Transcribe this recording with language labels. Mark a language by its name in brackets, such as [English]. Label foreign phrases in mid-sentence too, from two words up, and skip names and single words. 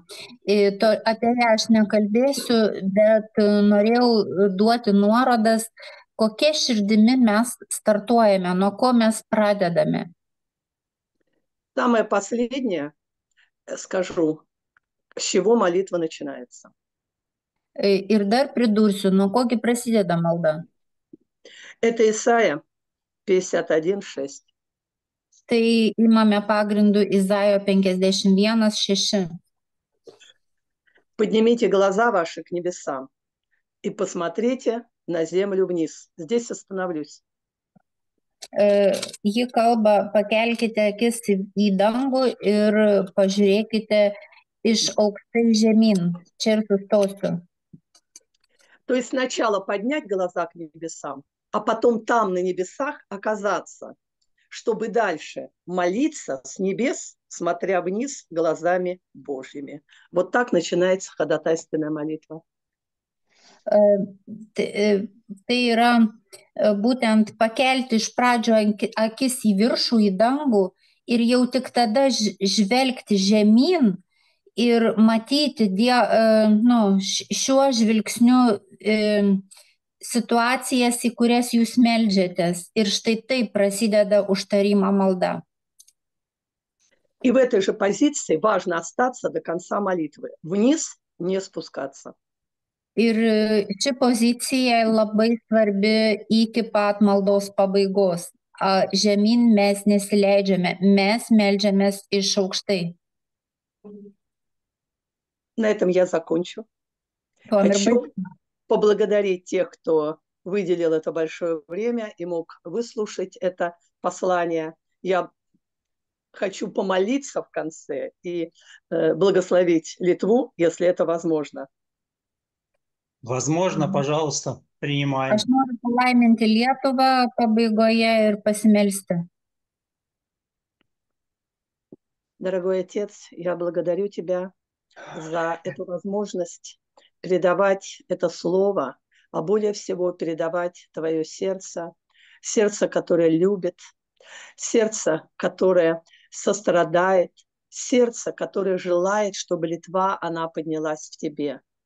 [Lithuanian] Apie ją aš nekalbėsiu, bet norėjau duoti nuorodas, kokia širdimi mes startuojame, nuo ko mes pradedame. [Russian] Самое последнее скажу, с чего молитва начинается. [Lithuanian] Ir dar pridursiu, nuo kogi prasideda malda. [Russian] Это Исайя 51:6. [Lithuanian] Tai imame pagrindu Izaijo 51:6. [Russian] Поднимите глаза ваши к небесам и посмотрите на землю вниз. Здесь остановлюсь. [Lithuanian] Ji kalba, pakelkite akis į dangų ir pažiūrėkite iš aukštai žemyn. Čia ir sustosiu. [Russian] То есть сначала поднять глаза к небесам, а потом там на небесах оказаться, чтобы дальше молиться с небес, смотря вниз глазами Божьими. Вот так начинается ходатайственная молитва. [Lithuanian] Tai yra būtent pakelti iš pradžio akis į viršų, į dangų ir jau tik tada žvelgti žemyn ir matyti šiuo žvilgsniu situacijas, į kurias jūs meldžiatės. Ir štai taip prasideda užtarimo malda. [Russian] И в этой же позиции важно остаться до конца молитвы. Вниз не спускаться. [Lithuanian] Ir ši pozicija labai svarbi iki pat maldos pabaigos. žemyn mes nesileidžiame, mes meldžiamės iš aukštai. [Russian] На этом я закончу. [Lithuanian] Tuom ir [Russian] Хочу [Lithuanian] baigsiu. [Russian] поблагодарить тех, кто выделил это большое время и мог выслушать это послание. Я хочу помолиться в конце и благословить Литву, если это возможно. Возможно, пожалуйста, принимаем. [Lithuanian] Aš noriu palaiminti Lietuvą pabaigoje ir pasimelsti. [Russian] Дорогой Отец, я благодарю Тебя за эту возможность передавать это слово, а более всего передавать Твое сердце, сердце, которое любит, сердце, которое сострадает, сердце, которое желает, чтобы Литва, она поднялась в Тебе.